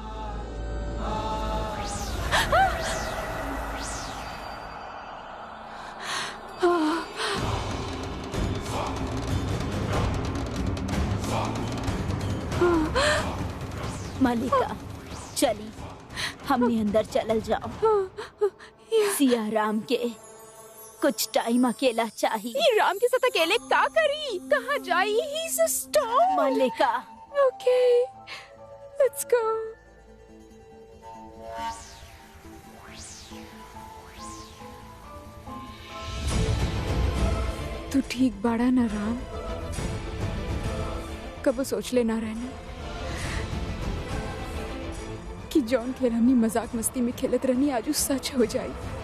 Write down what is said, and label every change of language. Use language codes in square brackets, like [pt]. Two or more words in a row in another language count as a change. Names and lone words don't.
[bho] मलिका, चली हमने अंदर चलल जाओ। सिया राम के कुछ टाइम अकेला चाहिए। राम के साथ अकेले क्या करी, कहाँ जाई? [en] He's a star। मलिका, okay, let's go। [bho] तू ठीक बाड़ा ना राम? कब सोच लेना रहनी कि जॉन खेल हमनी मजाक मस्ती में खेलत रहनी आज सच हो जाई।